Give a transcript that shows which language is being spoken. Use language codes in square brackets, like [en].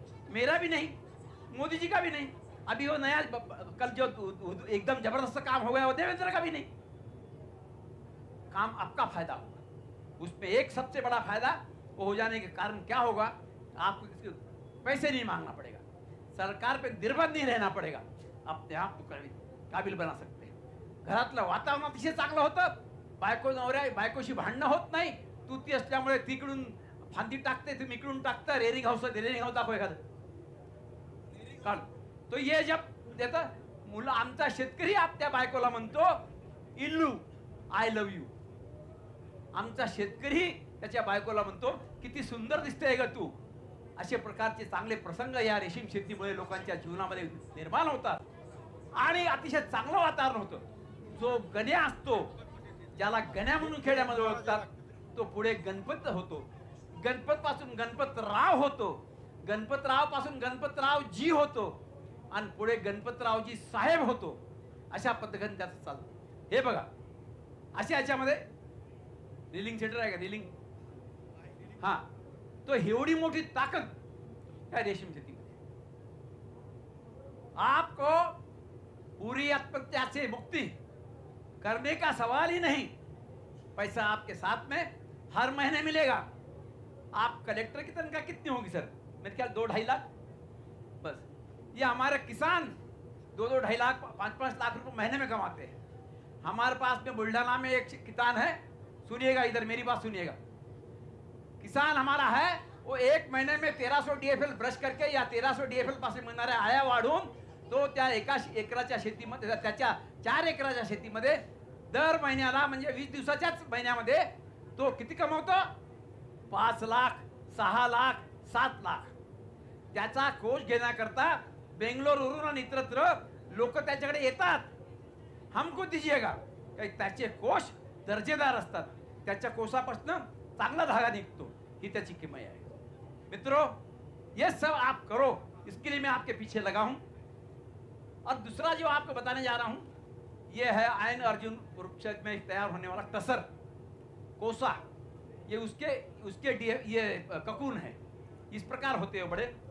[hi] मेरा भी नहीं, मोदी जी का भी नहीं। अभी वो नया कल जो एकदम जबरदस्त काम हो गया वो देवेंद्र का भी नहीं। काम आपका फायदा होगा। उसमें एक सबसे बड़ा फायदा वो हो जाने के कारण क्या होगा, आपको किसी पैसे नहीं मांगना पड़ेगा, सरकार पे निर्भर नहीं रहना पड़ेगा, अपने आप को काबिल बना सकते हैं। [mr] घरातलं वातावरण अतिशय चांगलं होतं, बायको नवऱ्या बायकोशी भांडणं होत नाही, तू ती असल्यामुळे तिकडून फांदी टाकते, तुम्ही इकडून टाकता, रेरिंग हाऊस दाखव एखादं काढ. तो ये जब देता मुलं, आमचा शेतकरी आप त्या बायकोला म्हणतो इल्लू [en] I love you. [mr] आमचा शेतकरी त्याच्या बायकोला म्हणतो किती सुंदर दिसतेय ग तू. असे प्रकारचे चांगले प्रसंग या रेशीम शेतीमुळे लोकांच्या जीवनामध्ये निर्माण होतात आणि अतिशय चांगलं वातावरण होतं. जो गण्या असतो, ज्याला गण्या म्हणून खेड्यामध्ये ओळखतात, तो पुढे गणपत होतो, गणपत पासून गणपतराव होतो, गणपतराव पासून गणपतराव जी होतो आणि पुढे गणपतरावजी साहेब होतो. अशा पद्धतीने त्याचं चालतं. हे बघा, अशा याच्यामध्ये रिलिंग सेंटर आहे का? रिलिंग, हा, तो एवढी मोठी ताकद है रेशम शेती में. [hi] आपको पूरी आत्महत्या से मुक्ति करने का सवाल ही नहीं. पैसा आपके साथ में हर महीने मिलेगा. आप कलेक्टर की तनख्वाह कितनी होगी सर? मेरे ख्याल 2-2.5 लाख बस. ये हमारे किसान 2-2, 2.5 लाख 5-5 लाख रुपए महीने में कमाते हैं. हमारे पास में बुल्ढाना में एक किसान है, सुनिएगा इधर मेरी बात सुनिएगा. किसान हमारा है, वो 1 महीने में 1300 DFL ब्रश करके [mr] या 1300 DFL पासून मिळणाऱ्या आया वाढून तो त्या 1 एकराच्या शेतीमध्ये, त्याच्या 4 एकराच्या शेतीमध्ये दर महिन्याला म्हणजे 20 दिवसाच्याच महिन्यामध्ये तो किती कमवतो? 5 लाख, 6 लाख, 7 लाख. त्याचा कोष घेण्याकरता बेंगलोरवरून आणि इतरत्र लोक त्याच्याकडे येतात. [hi] हमको दीजिएगा. [mr] त्याचे कोष दर्जेदार असतात, त्याच्या कोषापासून चांगला धागा निकतो, ही त्याची किमत आहे. [hi] मित्रों, ये सब आप करो, इसके लिए मैं आपके पीछे लगा हूं. और दूसरा जो आपको बताने जा रहा हूं, ये है आयन अर्जुन वृक्ष में तैयार होने वाला टसर कोसा. ये उसके ये ककून है. इस प्रकार होते हैं बड़े.